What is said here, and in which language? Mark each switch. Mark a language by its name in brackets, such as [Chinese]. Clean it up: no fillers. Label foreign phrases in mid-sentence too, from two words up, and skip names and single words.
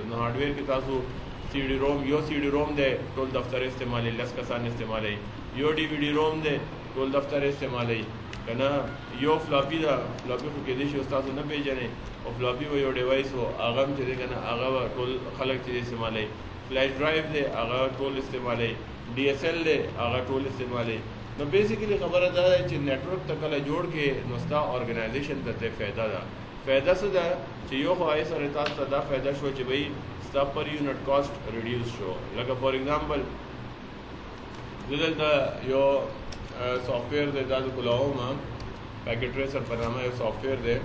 [Pashto] نو هارډویر کې تاسو [English] CD ROM, [Pashto] یو [English] CD ROM [Pashto] دی ټول دفتر استعمالي، لس کسان استعمالي، یو [English] DVD ROM [Pashto] دی ټول دفتر استعمالي کنه، یو فلاپی دا فلاپی خو کې دی چې تاسو نه پیژنئ او فلاپی و یو ډیوایس او هغه چې دی کنه هغه ټول خلک چې استعمالي، [English] flash drive [Pashto] دی هغه ټول استعمالي، डी एस एल دی هغه ټول استعمالي. نو بیسیکلی خبره دا ده چې نیټورک ته کله جوړ کې نو ستا ارګنایزیشن ته فایده ده. فایده څه ده چې یو خو آی سره تاسو ته دا فایده شو چې بھئی ستا [English] per unit cost reduce [Pashto] شو. لکه [English] for example [Pashto] دلته یو سافټویر دی دا کولاوم پیکټ ټریسر په نامه یو سافټویر دی.